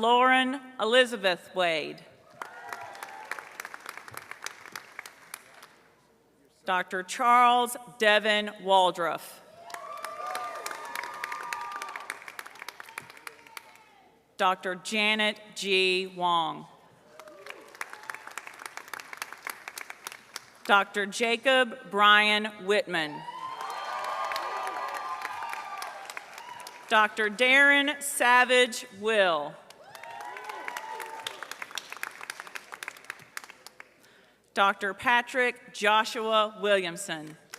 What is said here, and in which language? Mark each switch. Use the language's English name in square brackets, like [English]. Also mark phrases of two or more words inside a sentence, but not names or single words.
[English] Lauren Elizabeth Wade. Dr. Charles Devin Waldruff. Dr. Janet G. Wong. Dr. Jacob Brian Whitman. Dr. Darren Savage Will. Dr. Patrick Joshua Williamson.